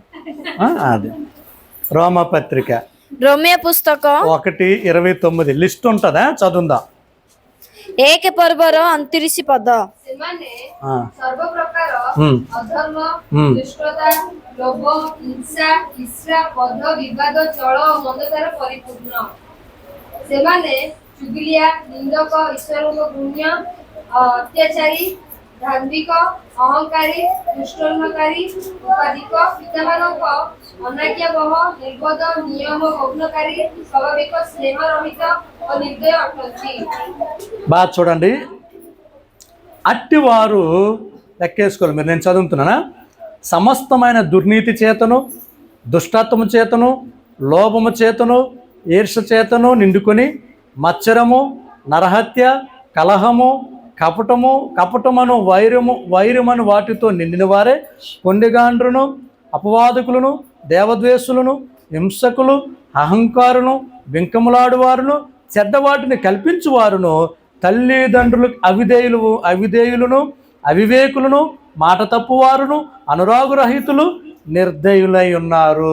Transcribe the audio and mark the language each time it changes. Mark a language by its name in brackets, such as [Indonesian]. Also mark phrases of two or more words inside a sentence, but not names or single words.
[Telugu] అది రోమా పత్రిక [Odia] ରୋମିଓ ପୁସ୍ତକ [Telugu] 1:29 లిస్ట్ ఉంటుందా? చదువుందా? [Odia] 1 ପର୍ବର 29 ପଦ। ସେମାନେ ସର୍ବ ପ୍ରକାର ଅଧର୍ମ, ଦୁଷ୍ଟତା, ଲୋଭ, ହିଂସା, ଈର୍ଷା, କ୍ରୋଧ, ବିବାଦ, ଛଳ ଓ ମନ୍ଦତାରେ ପରିପୂର୍ଣ୍ଣ। ସେମାନେ ଚୁଗୁଲିଆ, ନିନ୍ଦକ, ଈଶ୍ୱରଙ୍କ ଗୁଣ୍ୟ, ଅତ୍ୟାଚାରୀ, ଧାର୍ମିକ, ଅହଙ୍କାରୀ, ଦୁଷ୍କର୍ମକାରୀ, ଉପାଧିକ, ପିତାମାନଙ୍କ ଅନାଜ୍ଞାବହ, ନିର୍ବୋଧ, ନିୟମ ଭଗ୍ନକାରୀ, ସ୍ୱାଭାବିକ, ସ୍ନେହରହିତ ଓ ନିର୍ଦୟ ଅଟନ୍ତି। [Telugu] బాగా చూడండి, అట్టివారు లెక్కేసుకోవాలి. మీరు నేను చదువుతున్నానా? సమస్తమైన దుర్నీతి చేతను, దుష్టత్వము చేతను, లోభము చేతను, ఈర్ష చేతను నిండుకొని మత్సరము, నరహత్య, కలహము, కపటమును వైరమను వాటితో నిండిన వారే పొండిగాండ్రును, అపవాదకులను, దేవద్వేషులను, హింసకులు, అహంకారులను, బింకములాడువారును, చెడ్డవాటిని కల్పించువారును, తల్లిదండ్రులకు అవిధేయులను, అవివేకులను, మాట తప్పువారును, అనురాగురహితులు, నిర్దయులై ఉన్నారు.